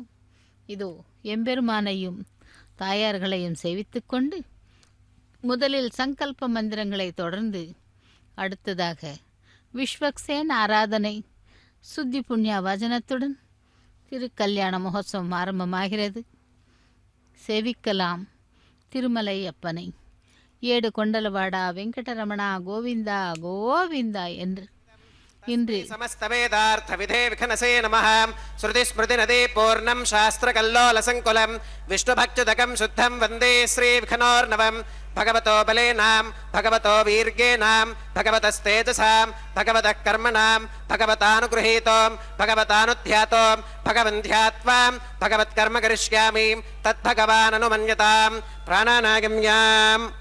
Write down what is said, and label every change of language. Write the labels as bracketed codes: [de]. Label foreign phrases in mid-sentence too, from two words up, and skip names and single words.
[ta] இதோ எம்பெருமானையும் தாயார்களையும் சேவித்து கொண்டு முதலில் சங்கல்ப மந்திரங்களை தொடர்ந்து அடுத்ததாக விஸ்வக்சேன் ஆராதனை சுத்தி புண்ணிய வசனத்துடன் திருக்கல்யாண மகோத்சவம் ஆரம்பமாகிறது. சேவிக்கலாம் திருமலை அப்பனை. [te] ఏడు కొండలవాడా [ta] வெங்கடரமணா கோவிந்தா கோவிந்தா என்று இன்று [sa] समस्त वेदार्थ विधे विखनसे नमः. श्रुति स्मृति नदी पूर्णं शास्त्र कल्लोल संकुलं विष्णुभक्तुदकं शुद्धं वन्दे श्री विखनोर्नवं. भगवतो बलेनां भगवतो वीर्येणां भगवतस्तेजसां भगवतः कर्मणां भगवतानुगृहीतों भगवतानुध्यातों भगवन्ध्यात्वां भगवत्कर्म करिष्यामि तद्भगवाननुमन्यतां प्राणानागम्याम्.